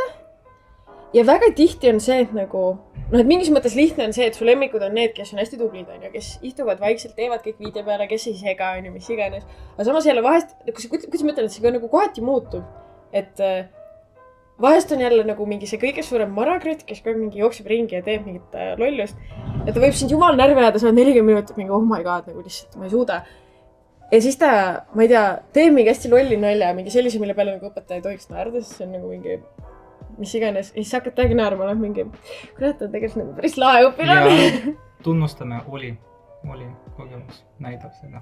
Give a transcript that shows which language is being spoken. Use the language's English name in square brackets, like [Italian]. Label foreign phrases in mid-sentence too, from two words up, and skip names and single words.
[Estonian] Ja väga tihti on see, et nagu, et mingis mõttes lihtne on see, et su lemmikud on need, kes on hästi tublid, kes istuvad vaikselt, teevad kõik video peale, kes ei sega, mis iganes. Aga samas jälle vahest, kuidas ma ütlen, et see ka nagu kohati muutub. Et vahest on jälle nagu mingi see kõige suurem marakrütt, kes ka mingi jookseb ringi ja teeb mingit lollust. Et ta võib sind jumal närvi ajada, sa oled 40 minutit mingi, [English] oh my god, [Estonian] nagu lihtsalt ma ei suuda. Ja siis ta, ma ei tea, teeb mingi hästi lolli nalja, mingi sellise, mille peale nagu õpetaja ei tohiks naerda, sest see on nagu mingi, mis iganes. Ja siis hakkad täiega naerma, oled mingi, kurat, on tegelikult nagu päris lae õpilane. Ja tunnustame, oli kogemus, näidab seda.